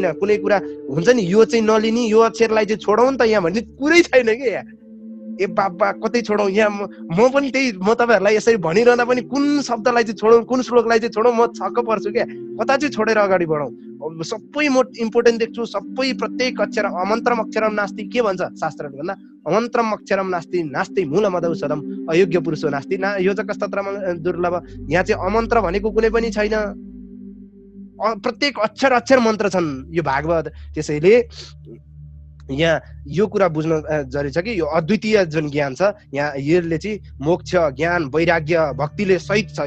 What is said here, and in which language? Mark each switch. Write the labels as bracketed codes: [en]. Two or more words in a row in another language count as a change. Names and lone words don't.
[ne] कुनै कुरा हुन्छ नि यो चाहिँ नलिने, यो अक्षरलाई चाहिँ छोडौँ त यहाँ भन्ने कुरै छैन कि यहाँ। ए बाबा कतै छोडौँ, यहाँ म पनि त्यही, म तपाईँहरूलाई यसरी भनिरहँदा पनि कुन शब्दलाई चाहिँ छोडौँ, कुन श्लोकलाई चाहिँ छोडौँ, म छक्क पर्छु क्या। कता चाहिँ छोडेर अगाडि बढौँ सबै इम्पोर्टेन्ट देख्छु, सबै प्रत्येक अक्षर [sa] अमन्त्रम अक्षरम नास्ति [ne] के भन्छ शास्त्रले भन्दा, [sa] अमन्त्रम अक्षरम नास्ति नास्ति मूलमदौषधम अयोग्य पुरुषो नास्ति योजकस्तत्रम दुर्लभ। [ne] यहाँ चाहिँ अमन्त्र भनेको कुनै पनि छैन, प्रत्येक अक्षर अक्षर मन्त्र छन् यो भागवत। त्यसैले यहाँ यो कुरा बुझ्न जरुरी छ कि यो अद्वितीय जुन ज्ञान छ यहाँ यसले चाहिँ मोक्ष ज्ञान वैराग्य भक्तिले सहित छ।